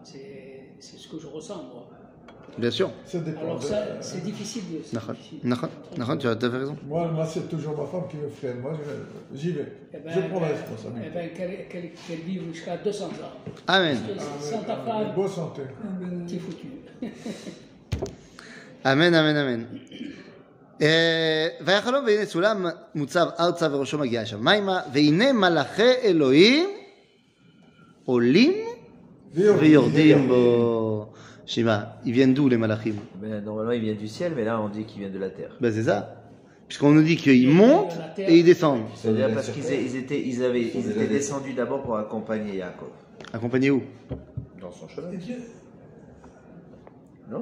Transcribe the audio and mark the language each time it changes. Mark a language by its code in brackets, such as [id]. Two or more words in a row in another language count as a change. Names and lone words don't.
[fr] C'est ce que je ressens moi. Bien sûr. Ça dépend. Alors ça, c'est difficile. C'est [he] Nachon. [fr] difficile. Nachon, tu as raison. Moi, c'est toujours ma femme qui me freine. Moi, j'y vais. Eh ben, Je prends la eh responsabilité. ben, qu'elle vive jusqu'à 200 ans. Amen. Sans ta femme, Bonne santé. t'es foutu. [he] אמן, אמן, אמן. ויחלום והנה סולם מוצב ארצה וראשו מגיע שם מימה, והנה מלאכי אלוהים עולים ויורדים בו. [fr] Shima, ils viennent d'où les malachim? Ben, normalement, ils viennent du ciel, mais là, on dit qu'ils viennent de la terre. Ben c'est ça. Puisqu'on nous dit qu'ils montent et ils descendent. C'est-à-dire parce qu'ils étaient descendus d'abord pour accompagner Yaakov Accompagnés où? dans son chemin. Non?